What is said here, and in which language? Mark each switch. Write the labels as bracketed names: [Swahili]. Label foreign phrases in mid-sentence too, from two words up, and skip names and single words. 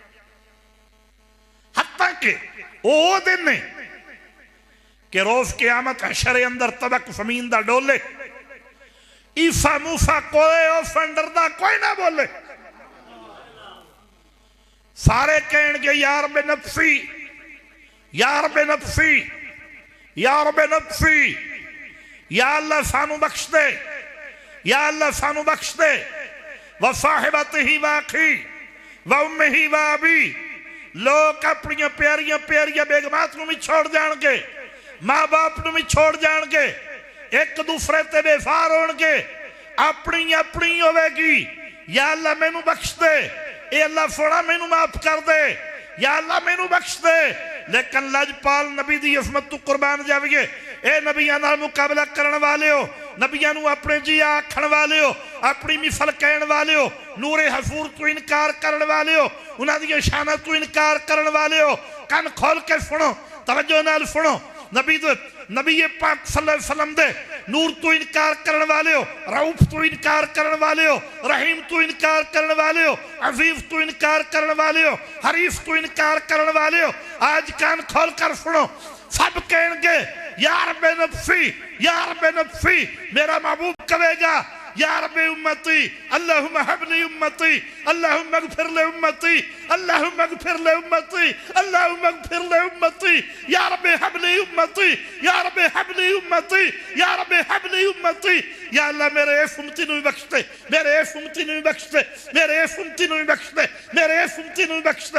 [Punjabi] حتیٰ کے وہ دن نے کہ روز قیامت حشر اندر طبق زمین دا ڈولے، عیسیٰ موسیٰ کوئی ڈردا کوئی نہ بولے. سارے کہیں گے [Arabic] يا رب نفسي، يا رب نفسي، يا رب نفسي, [Punjabi] یا اللہ سانوں بخش دے، یا اللہ سانوں بخش دے. [Arabic] وصاحبته وأخي وأمه وأبي. [Punjabi] لوگ اپنی پیاریاں پیاریاں بیگمات نوں بھی چھوڑ جائیں گے، ماں باپ نوں بھی چھوڑ جائیں گے، ایک دوسرے تے بیفار ہونگے، اپنی اپنی ہووے گی. یا اللہ مینوں بخش دے، اے اللہ سوہنا مینوں معاف کر دے، یا اللہ مینوں بخش دے. لیکن لجپال نبی دی عظمت تو قربان جاویے، اے نبیاں نال مقابلہ کرنے والے ہو، نبیاں نوں اپنے جی آکھن والے ہو، اپنی مثل کہن والے ہو، نور حضور تو انکار کرنے والے ہو، انہاں دی شانا تو انکار کرنے والے ہو. کان کھول کے سنو، توجہ نال سنو. نبی پاک [Arabic] صلى الله عليه وسلم [Punjabi] دے نور تو انکار کرنے والے ہو، رؤف تو انکار کرنے والے ہو، رحیم تو انکار کرنے والے ہو، عزیز تو انکار کرنے والے ہو، حریف تو انکار کرنے والے ہو. آج کان کھول کر سنو، سب کہیں گے [Arabic] يا رب نفسي، يا رب نفسي. [Punjabi] میرا محبوب کہے گا [Arabic] يا ربي أمتي اللهم هب لي أمتي، اللهم اغفر لي أمتي، اللهم اغفر لي أمتي، اللهم اغفر لي أمتي، يا ربي هب لي أمتي، يا ربي هب لي أمتي، يا ربي هب لي أمتي. [Punjabi] یا اللہ میرے اس امتی نوں بخش دے، میرے اس امتی نوں بخش دے، میرے اس امتی نوں بخش دے، میرے اس امتی نوں بخش دے.